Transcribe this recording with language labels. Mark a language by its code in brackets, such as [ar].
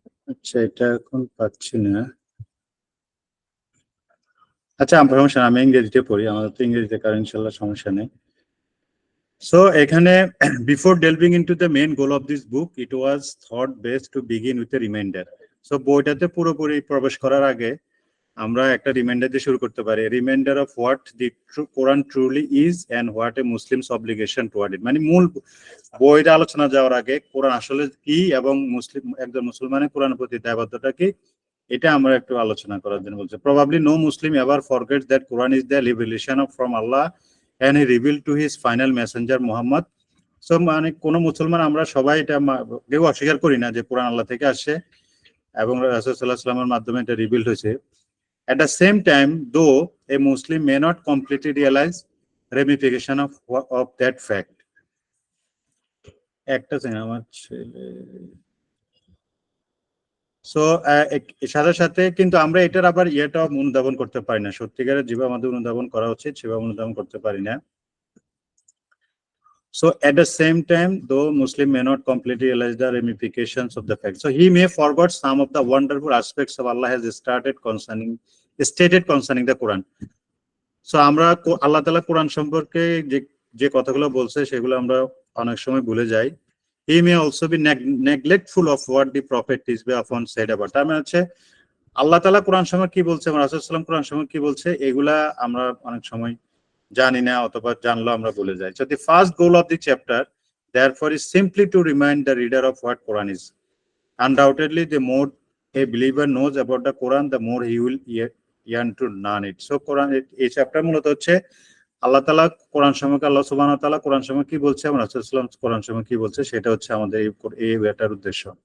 [bn] আচ্ছা, এটা এখন পাচ্ছি না। আচ্ছা, আমার সমস্যা না, আমি ইংরেজিতে পড়ি, আমাদের তো ইংরেজিতে কারণ ইনশাল্লাহ সমস্যা নেই। সো এখানে [en] Before delving into the main goal of this book, it was thought best to begin with a reminder. [bn] So বইটাতে পুরোপুরি প্রবেশ করার আগে আমরা একটা রিমাইন্ডার দিয়ে শুরু করতে পারি। [en] Reminder of what the Quran truly is and what a Muslim's obligation toward it. [bn] মানে মূল বইটা আলোচনা যাওয়ার আগে কোরআন আসলে কি এবং একজন মুসলমানের কোরআনের প্রতি দায়বদ্ধতা কি, এটা আমরা একটু আলোচনা করার জন্য বলছি। [en] probably no Muslim ever forgets that Quran is the revelation from Allah and he revealed to his final messenger Muhammad [bn] so মানে কোন মুসলমান আমরা সবাই এটা কেউ অস্বীকার করি না যে কোরআন আল্লাহ থেকে আসে এবং রাসূল সাল্লাল্লাহু আলাইহি ওয়াসাল্লামের মাধ্যমে এটা রিভিল হয়েছে। [en] At the same time, though a Muslim may not completely realize ramification of that fact. [bn] একটা সেকেন্ড আমার ছেলে সো সাথে সাথে কিন্তু আমরা এটার আবার ইয়েটাও অনুধাবন করতে পারি না, সত্যিকারের যেভাবে আমাদের অনুধাবন করা উচিত সেভাবে অনুধাবন করতে পারি না। [en] So at the same time, though Muslim may not completely realize the ramifications of the fact, so he may forget some of the wonderful aspects of Allah has stated concerning the Quran. [bn] So আমরা আল্লাহ তাআলা কোরআন সম্পর্কে যে যে কথাগুলো বলছে সেগুলো আমরা অনেক সময় ভুলে যাই। [en] He may also be neglectful of what the prophet is often said about. [bn] তার মানে হচ্ছে আল্লাহ তাআলা কোরআন সম্পর্কে কি বলছে, রাসূল সাল্লাল্লাহু আলাইহি ওয়াসাল্লাম কোরআন সম্পর্কে কি বলছে, এগুলা আমরা অনেক সময় জানি না অথবা জানলেও আমরা ভুলে যাই। [en] So the first goal of the chapter therefore is simply to remind the reader of what Quran is. Undoubtedly, the more a believer knows about the Quran, the more he will yearn to learn it. [bn] So Quran এই chapter মূলত হচ্ছে আল্লাহ তাআলা কোরআন সম্পর্কে, আল্লাহ সুবহানাহু ওয়া তাআলা কোরআন সম্পর্কে কি বলছে এবং রাসূল সাল্লাল্লাহু আলাইহি ওয়াসাল্লাম কোরআন সম্পর্কে কি বলছে সেটা হচ্ছে আমাদের এই এটার উদ্দেশ্য।